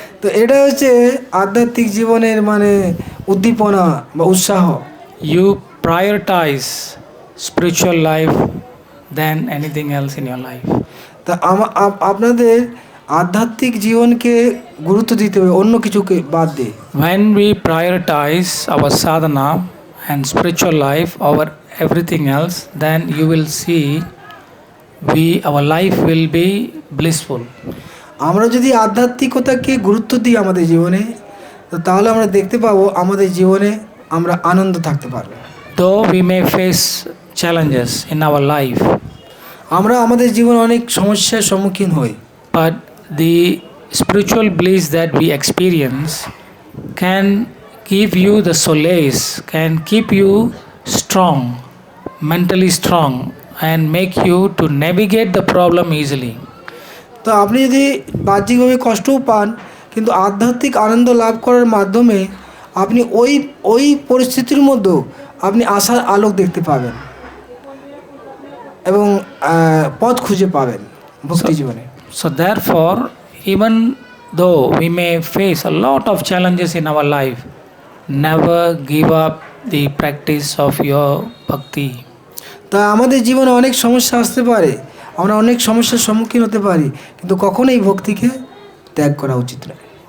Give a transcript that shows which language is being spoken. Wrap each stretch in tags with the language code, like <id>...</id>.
<bn>তো এটা হচ্ছে আধ্যাত্মিক জীবনের মানে উদ্দীপনা বা উৎসাহ।</bn> <en>You prioritize spiritual life than anything else in your life.</en> <bn>তা আপনাদের আধ্যাত্মিক জীবনকে গুরুত্ব দিতে হবে অন্য কিছুকে বাদ দিয়ে।</bn> <en>When we prioritize our sadhana and spiritual life over everything else, then you will see our life will be blissful.</en> <bn>আমরা যদি আধ্যাত্মিকতাকে গুরুত্ব দিই আমাদের জীবনে, তো তাহলে আমরা দেখতে পাবো আমাদের জীবনে আমরা আনন্দ থাকতে পারবো।</bn> <en>Though we may face challenges in our life,</en> <bn>আমরা আমাদের জীবনে অনেক সমস্যার সম্মুখীন হই,</bn> <en>but the spiritual bliss that we experience can give you the solace, can keep you strong, mentally strong, and make you to navigate the problem easily.</en> <bn>তো আপনি যদি বাহ্যিকভাবে কষ্টও পান, কিন্তু আধ্যাত্মিক আনন্দ লাভ করার মাধ্যমে আপনি ওই পরিস্থিতির মধ্যেও আপনি আশার আলোক দেখতে পাবেন এবং পথ খুঁজে পাবেন ভক্তি জীবনে।</bn> <en>So therefore, even though we may face a lot of challenges in our life, never give up the practice of your bhakti.</en> <bn>তা আমাদের জীবনে অনেক সমস্যা আসতে পারে, আমরা অনেক সমস্যার সম্মুখীন হতে পারি, কিন্তু কখনোই ভক্তিকে ত্যাগ করা উচিত নয়।</bn>